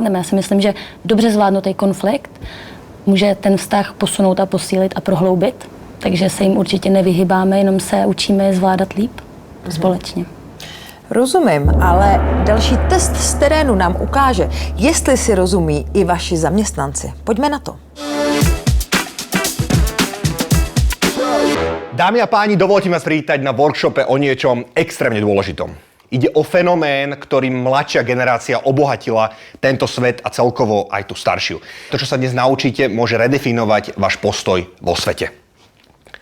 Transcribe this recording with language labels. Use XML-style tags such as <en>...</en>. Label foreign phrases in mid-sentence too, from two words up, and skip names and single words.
<cs>Já si myslím, že dobře zvládnutý konflikt může ten vztah posunout a posílit a prohloubit. Takže se jim určitě nevyhybáme, jenom se učíme je zvládat líp společně. Rozumím, ale další test z terénu nám ukáže, jestli si rozumí i vaši zaměstnanci. Pojďme na to.</cs> <sk>Dámy a páni, dovolte ma privítať na workshope o niečom extrémne dôležitom. Ide o fenomén, ktorým mladšia generácia obohatila tento svet a celkovo aj tú staršiu. To, čo sa dnes naučíte, môže redefinovať váš postoj vo svete.</sk>